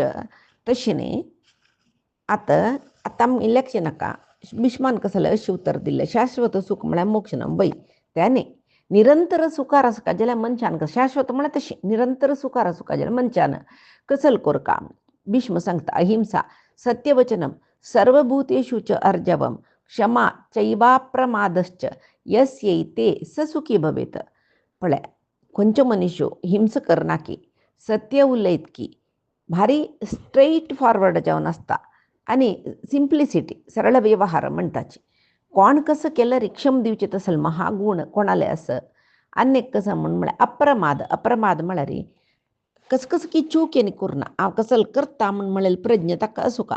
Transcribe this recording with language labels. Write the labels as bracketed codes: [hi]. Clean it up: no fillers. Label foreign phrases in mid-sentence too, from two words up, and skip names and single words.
[kok] तशें न्ही आतां इलेक्शनाका भीष्मान कसलें अशें उत्तर दिल्लें शाश्वत सुख म्हळ्यार मोक्ष न्हय बय तें न्ही. निरंतर सुखार आसका जाल्यार मनशान शाश्वत म्हळ्यार तशें निरंतर सुखार आसका जाल्यार मनशान कसल कोरका. [sa] भीष्म सांगता अहिंसा सत्यवचनम सर्वभूतेषु च अर्जवम क्षमा चैवाप्रमादश्च यस्यैते स सुखी भवेत. [kok] पळय खंयच्यो मनीश्यो हिंस करना की सत्य उलयत की भारी [en] straight forward [kok] जावन आसता आनी सिंप्लिसिटी सरळ व्यवहार म्हणटाची. कोण कसं केल्यार क्षम दिवचे तसले महागूण कोणाले आस. अनेक कसं म्हळ्यार अप्रमाद. अप्रमाद म्हळ्यार कसं की चूक करना हांव कसल करता म्हळें प्रज्ञ ताका आसूं का.